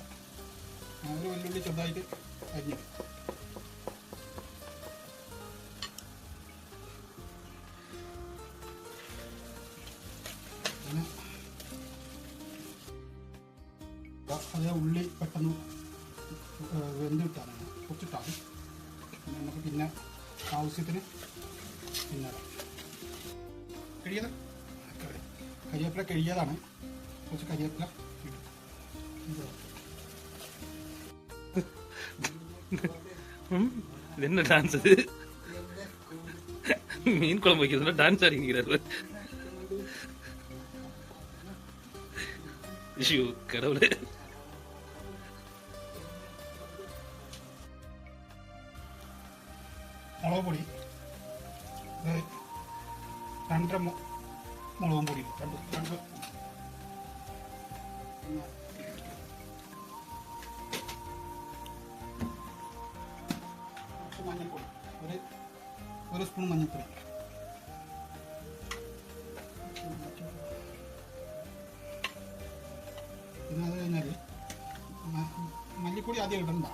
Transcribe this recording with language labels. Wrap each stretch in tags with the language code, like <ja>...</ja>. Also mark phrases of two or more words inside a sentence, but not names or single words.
<ml>ഒരു വലിയുള്ളി ചെറുതായിട്ട് അരിഞ്ഞിട്ട് അതേ ഉള്ളി പെട്ടെന്ന് വെന്തിട്ടാണ് കുറച്ചിട്ടാണ്. പിന്നെ നമുക്ക് പിന്നെ ആവശ്യത്തിന് പിന്നെ കരിവേപ്പില കഴിയാതാണ്. കുറച്ച് കരിവേപ്പില</ml> <ta>என்ன டான்ஸ் அது? மீன் குழம்பு வைக்கிறதுனா டான்ஸ் ஆடிக்கிறாரு. ஐயோ கடவுளே.</ta> <ml>മുളക് പൊടി 2 മുളകും പൊടി, 2 മഞ്ഞൾപ്പൊടി, 1 സ്പൂൺ മഞ്ഞൾപ്പൊടി, പിന്നെ അത് കഴിഞ്ഞാൽ മല്ലിപ്പൊടി ആദ്യം ഇടണ്ട.</ml>